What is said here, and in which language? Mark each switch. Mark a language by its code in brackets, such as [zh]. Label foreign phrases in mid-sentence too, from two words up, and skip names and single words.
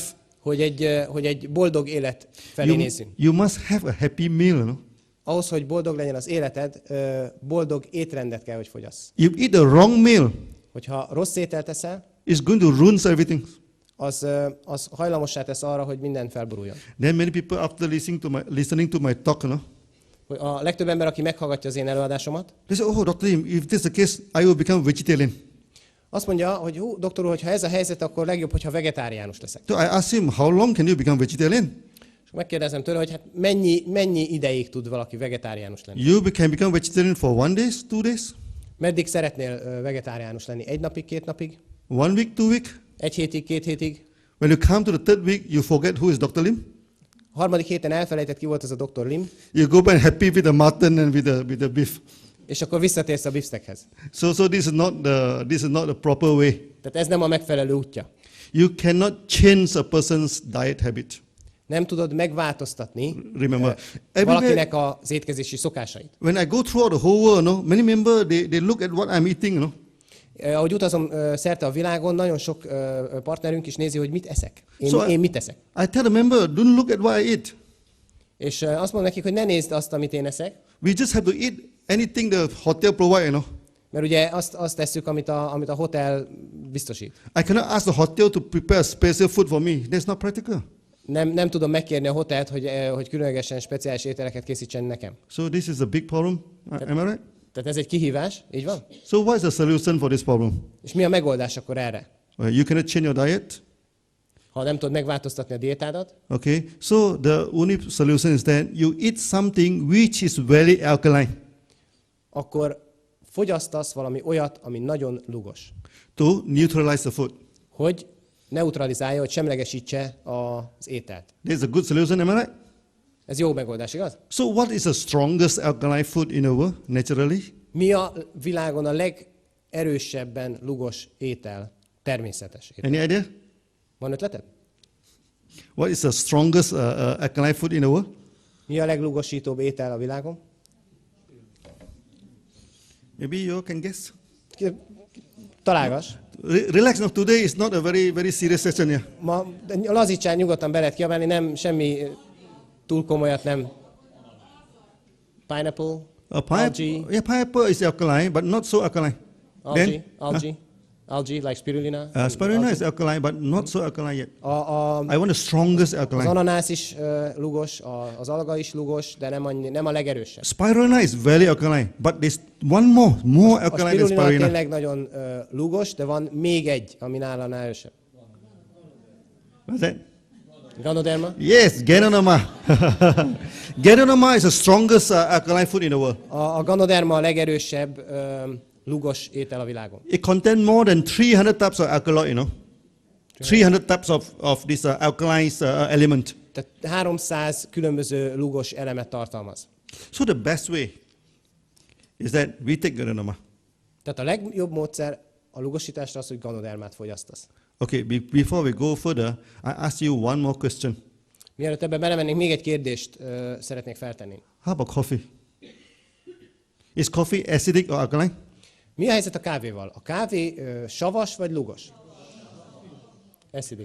[hu] Hogy egy boldog élet felé nézzünk. [en] you must have a happy meal, no? [hu] Ahhoz, hogy boldog legyen az életed, boldog étrendet kell, hogy fogyasz. [en] You eat the wrong meal, [hu] Hogyha rossz ételt eszel, [en] it's going to ruin everything. [hu] az hajlamossá tesz arra, hogy minden felboruljon. [en] Then many people after listening to my talk, no? [hu] A legtöbb ember, aki meghallgatja az én előadásomat, [en] They say, oh, Dr. Lim, if this is the case, I will become vegetarian. [hu] azt mondja, hogy doktor úr, hogyha ez a helyzet, akkor legjobb, hogyha vegetáriánus leszek. [en] So I asked him, how long can you become vegetarian? [hu] És megkérdezem tőle, hogy hát mennyi ideig tud valaki vegetáriánus lenni? [en] You can become vegetarian for 1 day, 2 days, [hu] Meddig szeretnél vegetáriánus lenni? 1 napig, 2 napig? [en] 1 week, 2 week? [hu] 1 hétig, 2 hétig? [en] When you come to the 3rd week, you forget who is Dr. Lim. [hu] A 3. héten elfelejtett, ki volt ez a Dr. Lim, [en] You go back happy with the mutton and with the beef. [hu] és akkor visszatérsz a beefsteakhez. [en] So this is not the proper way. [hu] Tehát ez nem a megfelelő útja. [en] You cannot change a person's diet habit. [hu] Nem tudod megváltoztatni [en] Remember, [hu] valakinek az étkezési szokásait. [en] when I go throughout the whole world, no, many members they look at what I'm eating, no. [hu] Ahogy utazom szerte a világon, nagyon sok partnerünk is nézi, hogy mit eszek. Én mit eszek. [en] I tell the member, don't look at what I eat. [hu] És azt mondom nekik, hogy ne nézd azt, amit én eszek, [en] We just have to eat anything the hotel provide, you know. [hu] mert ugye azt tesszük, amit a hotel biztosít. [en] I cannot ask the hotel to prepare special food for me. That's not practical. [hu] Nem tudom megkérni a hotelt, hogy különlegesen speciális ételeket készítsen nekem. [en] So this is a big problem. Am I right? [hu] Tehát ez egy kihívás, így van? [en] So what is the solution for this problem? [hu] És mi a megoldás akkor erre? [en] You cannot change your diet. [hu] Ha nem tudod megváltoztatni a diétádat, [en] Okay. So the only solution is that you eat something which is very alkaline. [hu] akkor fogyasztasz valami olyat, ami nagyon lugos. [en] To neutralize the food. [hu] Hogy neutralizálja, hogy semlegesítse az ételt. [en] That's a good solution, am I right? [hu] Ez jó megoldás, igaz? [en] So what is the strongest alkaline food in the world, naturally? [hu] Mi a világon a legerősebben lugos étel, természetes étel? [en] Any idea? [hu] Van ötleted? [en] What is the strongest alkaline food in the world? [hu] Mi a leglugosítóbb étel a világon? [en] Maybe you can guess. [hu] Találgass. [en] Relax now. Today is not a very serious session here. [hu] Ma lazítsál, nyugodtan be lehet kiabálni, nem semmi túl komolyat nem. [en] Pineapple, algae. Yeah, pineapple is alkaline, but not so alkaline. Algae, like spirulina. Spirulina is alkaline, but not so alkaline yet. I want the strongest [hu] Az [en] alkaline. [hu] ananász is lugos, az alga is lugos, de nem a legerősebb. [en] Spirulina is very alkaline, but there's one more [hu] A [en] alkaline than [hu] spirulina [en] spirulina. [hu] tényleg nagyon lugos, de van még egy, ami nála erősebb. [en] What's that? Ganoderma? Yes, ganoderma. Ganoderma is the strongest alkaline food in the world. [hu] A ganoderma a legerősebb lugos étel a világon. [en] It contains more than 300 types of alkaloid, you know. 300 types of this alkaline element. [hu] Tehát 300 különböző lugos elemet tartalmaz. [en] So the best way is that we take ganoderma. [hu] Tehát a legjobb módszer a lugosításra az, hogy ganodermát fogyasztasz. [en] Okay, before we go further, I ask you one more question. [hu] Mielőtt ebbe belemennénk, még egy kérdést szeretnék feltenni. [en] How about coffee? Is coffee acidic or alkaline? [hu] Mi a helyzet a kávéval? A kávé savas vagy lugos? [en] Acidic.